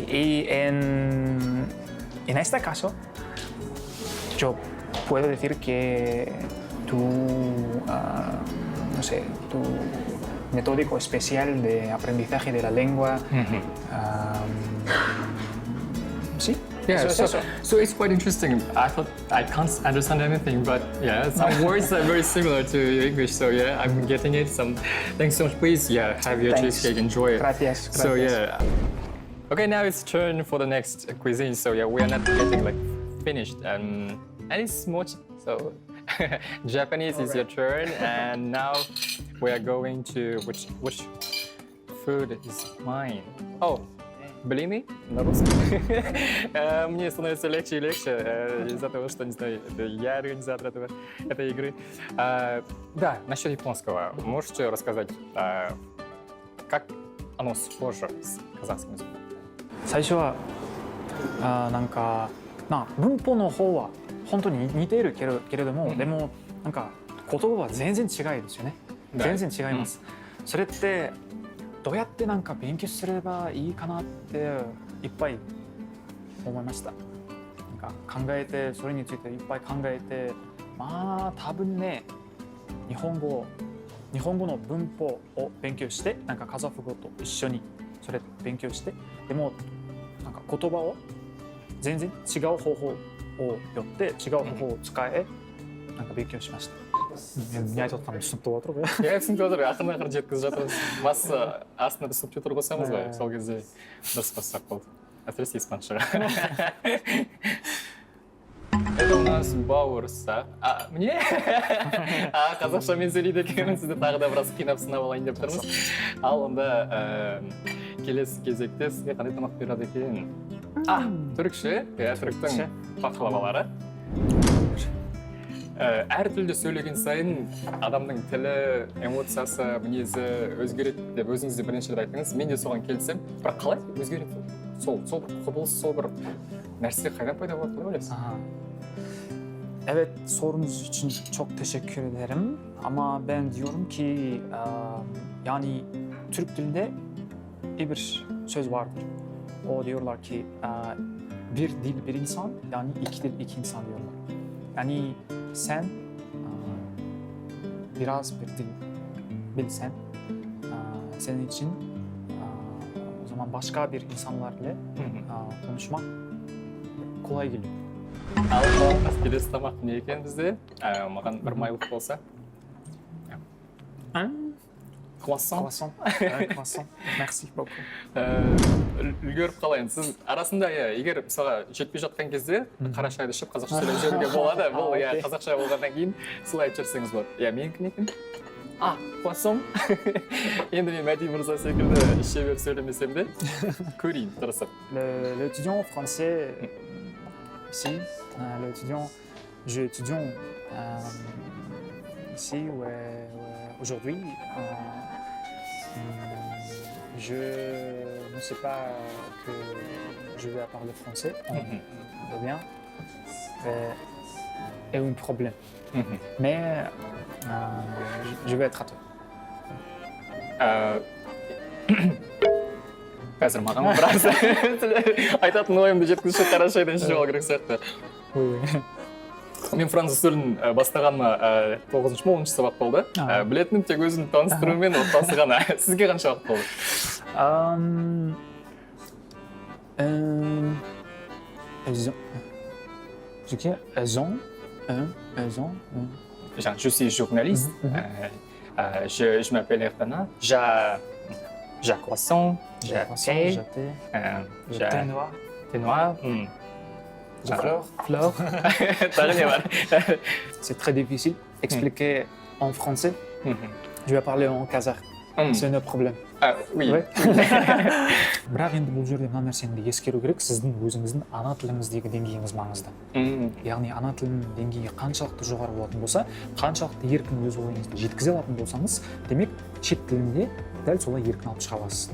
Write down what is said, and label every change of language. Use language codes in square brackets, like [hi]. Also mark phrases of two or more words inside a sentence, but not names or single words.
[es] Y en este caso, yo puedo decir que tu metódico especial de aprendizaje de la lengua, ¿sí? [en] Yeah, so it's quite interesting. I thought I can't understand anything, but yeah, some words are very similar to English. So yeah, I'm getting it. Thanks so much. Please, yeah, have your cheesecake. Enjoy it. Gracias. So yeah. Okay, now it's turn for the next cuisine. So yeah, we are not getting like finished, and it's much. So Japanese is your turn, and now we are going to which food is mine? Oh. Believe me, [ru] на русском. Мне становится легче и легче из-за того, что, не знаю, это я организатор этой игры. Да, насчет японского. Можете рассказать, как оно схоже с казахским языком? [ja] 最初はなんか文法の方は本当に似ているけれども、でもなんか言葉は全然違いですよね。全然違います。それってどうやってなんか勉強すればいいかなっていっぱい思いました。なんか考えて、それについていっぱい考えて、まあ多分ね、日本語の文法を勉強して、なんかカザフ語と一緒にそれ勉強して、でもなんか言葉を全然違う方法をよって違う方法を使え、なんか勉強しました。 [kk] не айтып жатқаным түсінікті болып отыр ғой. иә, түсінікті отыр. Ақырын жеткізіп жатырмыз. Басы астына субтитр қосамыз ғой. Сол кезде дұрыс қоссақ болды. Әсіресе испаншаға. [ru] Это у нас бауырсақ. Мне? [kk] Қазақшамен сөйлейді екенмін. Сізді тағы да біраз қинап сынап алайын деп тұрмыз. Ал онда келесі кезекте сізге қандай тамақ береді екен? Түрікше. Түріктің пахлавалары. Әр тілде сөйлеген сайын адамның тілі, эмоциясы, мінезі өзгереді деп өзіңіз де бірінші рет айттыңыз. Мен де соған келісем. Бірақ қалай өзгереді? Сол бір құбылыс, сол бір нәрсе қайдан пайда болады деп ойлайсыз? [tr] Evet, sorunuz için çok teşekkür ederim. Ama ben diyorum ki yani Türk dilinde bir söz vardır. O diyorlar ki bir dil bir insan, yani iki dil iki insan diyorlar. Yani sen biraz bir dil bilsen, senin için o zaman başka bir insanlarla konuşmak kolay geliyor. [kk] Ал келесі тамақ не екен бізде? Маған бір майлық болса. Croissant. [fr] Croissant. Merci beaucoup. [kk] Үлгеріп қалайын. Сіз арасында, егер мысалға жетпей жатқан кезде қара шайды ішіп қазақша сөйлеп жіберуге болады. Бұл қазақша болғаннан кейін солай айтып жүрсеңіз болады. Менікі не екен? Croissant. Енді мен Мәди мырза секілді іше беріп сөйлемесем де көрейін, тырысып. [fr] L'étudiant français ici, je étudiant ici aujourd'hui. Je ne sais pas que je vais parler français, bien, et un problème. Mais je vais être traducteur. [kk] Қазір маған біраз айтатын ойымды жеткізуші қара шайдан ішіп алу керек сияқты. Мен француз тілін бастағаныма 9-10 сабақ болды. Білетінім тек өзін таныстырумен отбасы ғана. Сізге қанша уақыт болды? [fr] Je suis journaliste. Je m'appelle Ertana. J'ai croissant. J'ai thé noir. Fleur. C'est très difficile d'expliquer en français. Je vais parler en kazakh. C'est un problème. [kk] бірақ енді бұл жерде мына нәрсені де ескеру керек, сіздің өзіңіздің ана тіліңіздегі деңгейіңіз маңызды. Яғни ана тілінің деңгейі қаншалықты жоғары болатын болса, қаншалықты еркін өз ойыңызды жеткізе алатын болсаңыз, демек шет тілінде дәл солай еркін алып шыға аласыз.